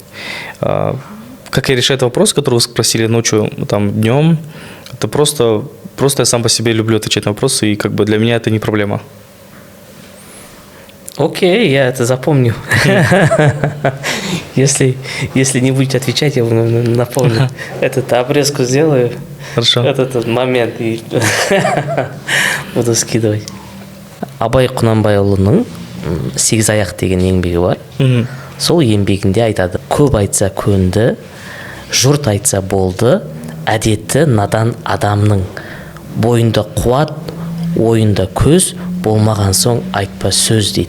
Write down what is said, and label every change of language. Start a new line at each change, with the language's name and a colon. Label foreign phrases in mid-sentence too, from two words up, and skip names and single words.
Russian: Как я решаю этот вопрос, который вы спросили ночью, там, днем, это просто я сам по себе люблю отвечать на вопросы, и как бы для меня это не проблема. Окей, я это запомню. Если не будете отвечать, я вам напомню. Этот обрезку сделаю. Хорошо. Этот момент и буду скидывать.
Kazakh: Абай Кунанбайұлының сегізаяқ деген еңбегі бар. Сол еңбегінде айтады: көп айтса көнді, жұрт айтса болды, әдеті надан адамның, бойында қуат, ойында көз, болмаған соң айтпа сөз дейді.